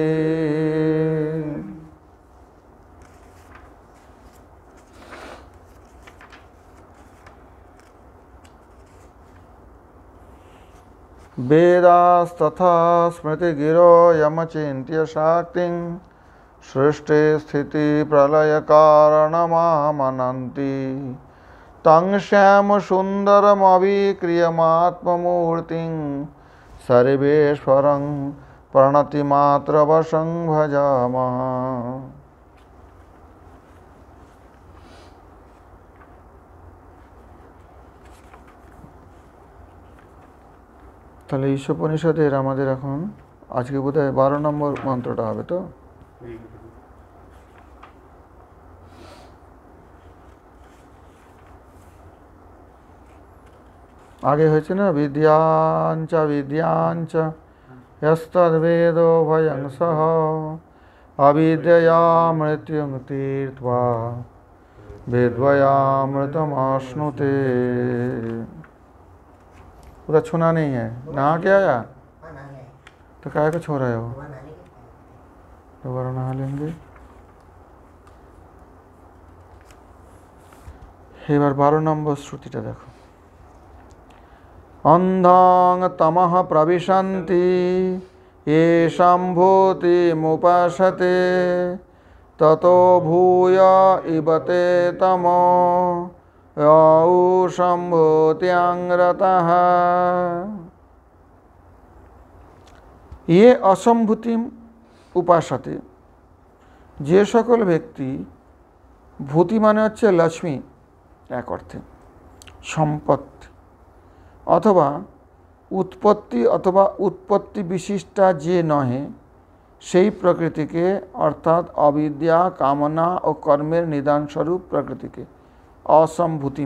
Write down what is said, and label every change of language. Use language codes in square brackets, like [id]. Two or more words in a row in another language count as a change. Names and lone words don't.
[sa] वेदास्तथा स्मृतिगिरो यमचिन्त्य शाक्तिं सृष्टि स्थिति प्रलय कारणमामनन्ति तं श्यामसुन्दरमविक्रियमात्ममूर्तिं सर्वेश्वरं प्रणतिमात्रवशं भजामः। [bn] তাহলে ঈশোপনিষদের আমাদের এখন আজকে বোধহয় 12 নম্বর মন্ত্রটা হবে তো। আগে হয়েছে না [sa] বিদ্যাঞ্চ বিদ্যাঞ্চ यस्तद्वेदो भयं सह अविद्यया मृत्युं तीर्त्वा विद्वयामृतमाश्नुते। [hi] पूरा छूना नहीं है। नहा के आया तो काय को छो रहे हो? दोबारा नहा लेंगे। [bn] এবার 12 নম্বর শ্রুতিটা দেখো। [sa] अंधां तमः प्रविशन्ति येषां भूतिमुपासते ततो भूय इबते तमो यौषं भूत्यां रतः। ये असम्भूतिम उपासते, [bn] যে সকল ব্যক্তি, ভূতি মানে হচ্ছে লক্ষ্মী এক অর্থে, সম্পত্তি অথবা উৎপত্তি অথবা উৎপত্তি বিশিষ্টা যে নহে সেই প্রকৃতিকে অর্থাৎ অবিদ্যা কামনা ও কর্মের নিদানস্বরূপ প্রকৃতিকে অসম্ভূতিম।